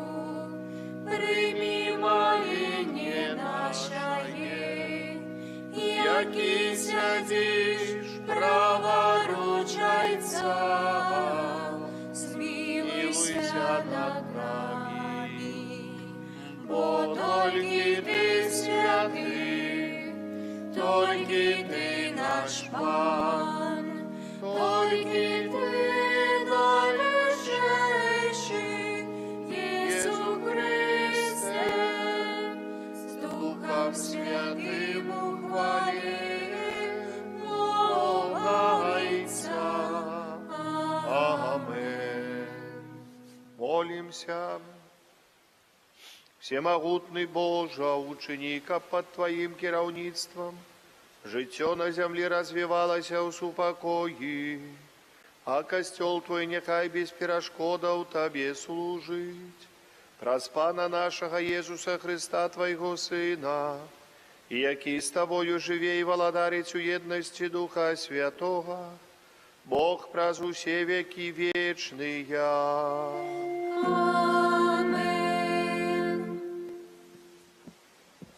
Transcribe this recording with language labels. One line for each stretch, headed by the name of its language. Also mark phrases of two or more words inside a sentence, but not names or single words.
Ukrainian: прийми моління нашає, які сядеш праворуч Отця, змилуйся над нами, бо тільки Ти святий, тільки Ти наш Пан, тільки Ти найвищий, Ісус Христе, з Духом Святим у хвалі Бога Отця. Амен. Молимся.
Belarusian: Всемогутный Боже, учини, каб под Твоим кіраўніцтвам жыццё на зямлі развівалася ў супакоі, а касцёл Твой няхай без перашкодаў Табе служыць. Праз Пана нашага Езуса Христа, Твайго Сына, і які з Табою жыве і валадарыць у еднасці Духа Святога, Бог праз усе векі вечныя. Amen.